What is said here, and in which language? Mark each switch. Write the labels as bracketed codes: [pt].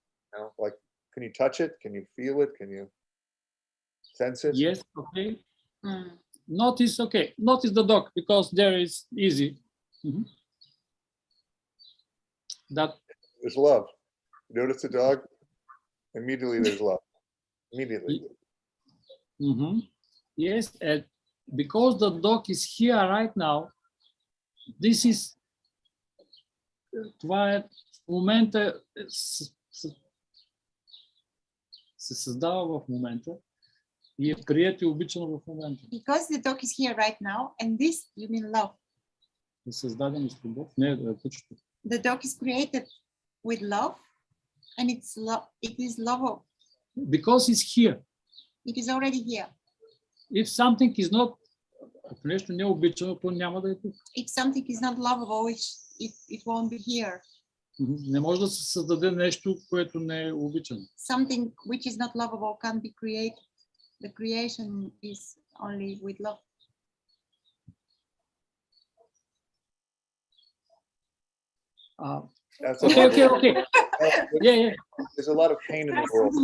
[en] you know? Like, can you touch it? Can you feel it? Can you sense it? Yes. Okay. Mm. Notice. Okay. Notice the dog because there is easy. Mhm. That There's love. You notice the dog? Immediately there's love. Immediately. mhm. Yes, and because the dog is here right now, this is [bg] това е в момента се създава в момента и е прието и обичано в момента. [en] Because the dog is here right now, and this you mean love. [bg] Е създадено с любов. Не, кучето. [en] The dog is created with love, and it is lovable. Because it's here. It is already here. If something is not, [bg] ако нещо не е обичано, то няма да е тук. [en] If something is not lovable, it won't be here. [bg] Не може да се създаде нещо, което не е обичано. [en] Something which is not lovable can't be created. The creation is only with love. That's a Okay, lot of- okay. Yeah. There's a lot of pain in the world.